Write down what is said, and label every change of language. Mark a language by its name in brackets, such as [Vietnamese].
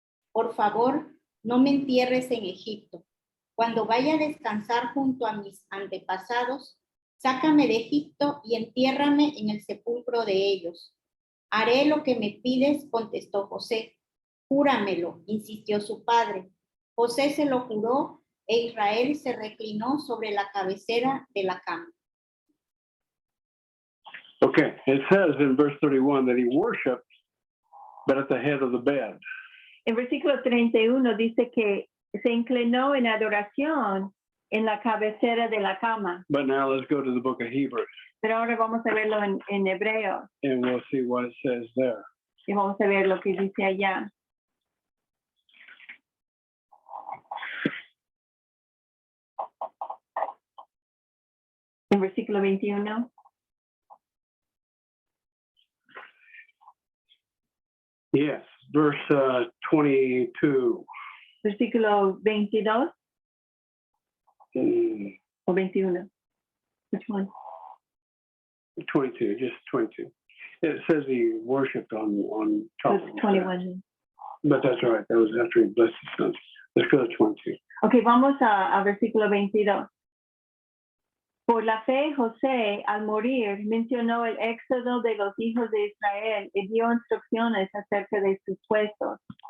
[Spanish] Por favor, no me entierres en Egipto. Cuando vaya a descansar junto a mis antepasados, sácame de Egipto y entiérrame en el sepulcro de ellos. Haré lo que me pides, contestó José. Júramelo, insistió su padre. José se lo juró e Israel se reclinó sobre la cabecera de la cama. [English] Okay, it says in verse 31 that he worshiped, but at the head of the bed. [Spanish] En versículo 31 dice que se inclinó en adoración en la cabecera de la cama. [English] But now let's go to the book of Hebrews, [Spanish] Pero ahora vamos a verlo en Hebreos [English] and we'll see what it says there. [Spanish] y vamos a ver lo que dice allá. En versículo 21. [English] Yes, verse 22. [Spanish] versículo 22 Mm, [English] o 21. Which one? 22, just 22. It says he worshipped on top It's of the 21. But that's all right. That was after he blessed his sons. Let's go to 22. [Spanish] Ok, vamos a versículo 22. Por la fe, José, al morir, mencionó el éxodo de los hijos de Israel y dio instrucciones acerca de sus puestos.